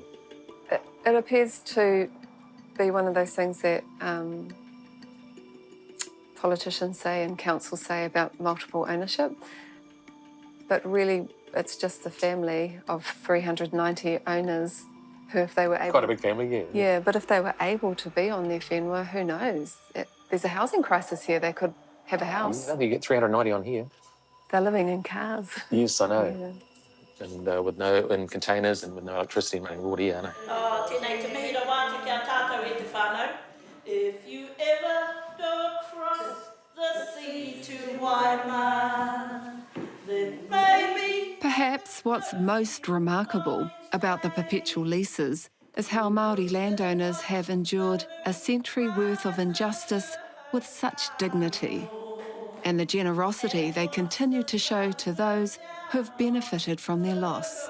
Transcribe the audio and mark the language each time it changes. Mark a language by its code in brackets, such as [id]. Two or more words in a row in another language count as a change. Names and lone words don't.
[en] It appears to be one of those things that politicians say and councils say about multiple ownership, but really it's just a family of 390 owners who, if they were able... Quite a big family, yeah. Yeah, but if they were able to be on their whenua, who knows? There's a housing crisis here. They could have a house. You get 390 on here. They're living in cars. Yes, I know. Yeah. And in containers and with no electricity and running water, yeah, I know. [mi] Tēnei te mihi rawa te kia tātou e te whānau. [en] If you ever go across the sea to Waimā, then maybe... Perhaps what's most remarkable about the perpetual leases is how Māori landowners have endured a century worth of injustice with such dignity, and the generosity they continue to show to those who've benefited from their loss.